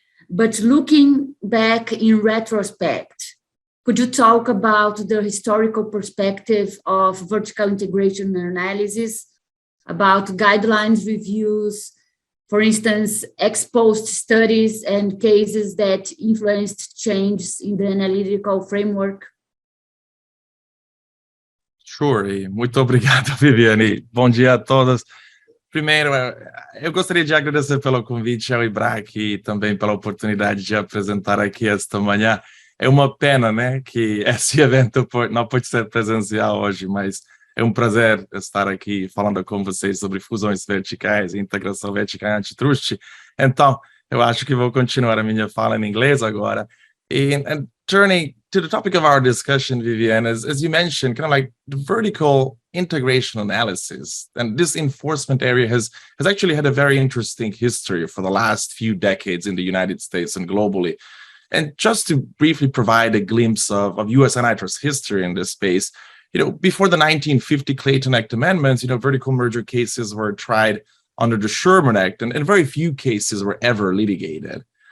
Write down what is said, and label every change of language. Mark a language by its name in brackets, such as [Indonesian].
[English] But looking back in retrospect, could you talk about the historical perspective of vertical integration analysis, about guidelines reviews, for instance, ex-post studies and cases that influenced changes in the analytical framework? [Portuguese] Sure, e muito obrigado, Viviane. Bom dia a todos. Primeiro, eu gostaria de agradecer pelo convite ao IBRAC e também pela oportunidade de apresentar aqui esta manhã. É uma pena, né, que esse evento não pode ser presencial hoje, mas é um prazer estar aqui falando com vocês sobre fusões verticais e integração vertical em antitrust. Então, eu acho que vou continuar a minha fala em inglês agora. [English] And turning to the topic of our discussion, Vivian, as you mentioned, kind of like the vertical integration analysis, and this enforcement area has actually had a very interesting history for the last few decades in the United States and globally. And just to briefly provide a glimpse of U.S. antitrust history in this space, before the 1950 Clayton Act amendments, vertical merger cases were tried under the Sherman Act, and very few cases were ever litigated.